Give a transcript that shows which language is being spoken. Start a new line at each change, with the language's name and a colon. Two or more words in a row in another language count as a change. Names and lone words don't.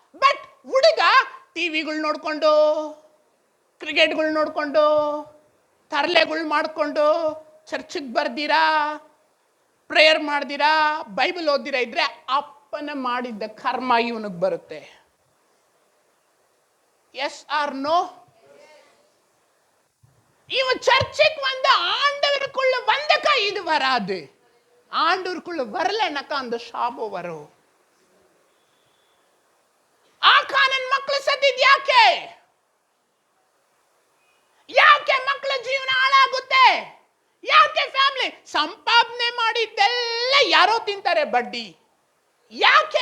Kannada: ಬಟ್ ಹುಡುಗ ಟಿವಿಗಳು ನೋಡ್ಕೊಂಡು, ಕ್ರಿಕೆಟ್ಗಳು ನೋಡಿಕೊಂಡು ತರಲೆಗಳು ಮಾಡಿಕೊಂಡು ಚರ್ಚಿಗೆ ಬರ್ದಿರಾ, ಪ್ರೇಯರ್ ಮಾಡ್ದಿರಾ, ಬೈಬಲ್ ಓದಿರಾ ಇದ್ರೆ ಅಪ್ಪನ ಮಾಡಿದ್ದ ಕರ್ಮ ಇವನಿಗೆ ಬರುತ್ತೆ.
English: Yes or no?
Tamil: இவன் சர்ச்சுக்கு வந்து ஆண்டவருக்குள்ள வந்தக்கா இது வராது. ஆண்டவருக்குள்ள வரலனாக்கா அந்த ಶಾಪ வரும்.
Kannada: ಆಕಾನನ್ ಮಕ್ಕಳು ಸತ್ತಿದ್ ಯಾಕೆ? ಯಾಕೆ ಮಕ್ಕಳ ಜೀವನ ಹಾಳಾಗುತ್ತೆ? ಯಾಕೆ ಫ್ಯಾಮಿಲಿ ಸಂಪಾದನೆ ಮಾಡಿದ್ದೆಲ್ಲ ಯಾರೋ ತಿಂತಾರೆ ಬಡ್ಡಿ? ಯಾಕೆ?